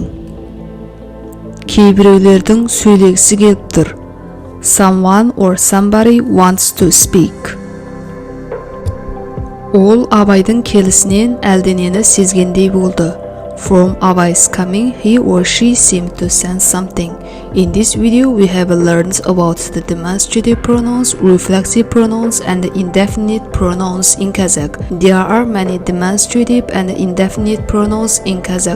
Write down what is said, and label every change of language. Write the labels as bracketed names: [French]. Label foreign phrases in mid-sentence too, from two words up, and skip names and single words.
[Kazakh] Кейбіреулердің сөйлегісі келіп тұр, [English] someone or somebody wants to speak. [Kazakh] Ол Абайдың келісінен әлденені сезгендей болды. [English] From Abai's coming, he or she seemed to sense something. In this video, we have learned about the demonstrative pronouns, reflexive pronouns, and the indefinite pronouns in Kazakh. There are many demonstrative and indefinite pronouns in Kazakh.